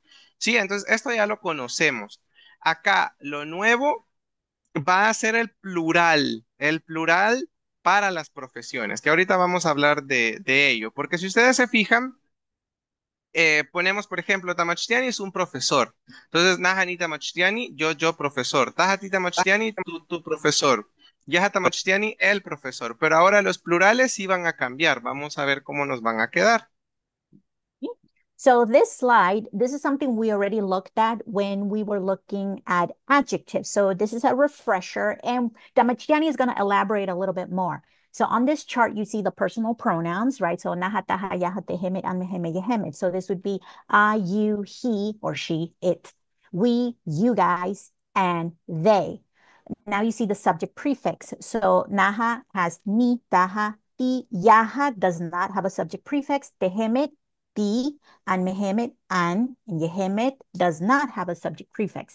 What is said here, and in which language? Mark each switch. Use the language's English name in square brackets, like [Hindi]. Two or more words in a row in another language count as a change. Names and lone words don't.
[Spanish] Sí, entonces esto ya lo conocemos. Acá, lo nuevo va a ser el plural para las profesiones, que ahorita vamos a hablar de ello, porque si ustedes se fijan, ponemos, por ejemplo, Tamachtiani es un profesor. Entonces, [Nahuatl languages] Nahani Tamachtiani, [Spanish] yo profesor. [Nahuatl languages] Tahati Tamachtiani, [Spanish] tu profesor. [Nahuatl languages] Yaha Tamachtiani, [Spanish] el profesor. Pero ahora los plurales sí van a cambiar. Vamos a ver cómo nos van a quedar. [English] So this slide, this is something we already looked at when we were looking at adjectives. So this is a refresher, and Damachiani is going to elaborate a little bit more. So on this chart, you see the personal pronouns, right? [Nahuatl languages] So nahataha, yahatehemit, anmeheme, yehemit. [English] So this would be I, you, he, or she, it, we, you guys, and they. Now you see the subject prefix. So naha has ni, taha, ti. Yaha does not have a subject prefix. Tehemit, ti, and mehemet, and yehemet does not have a subject prefix.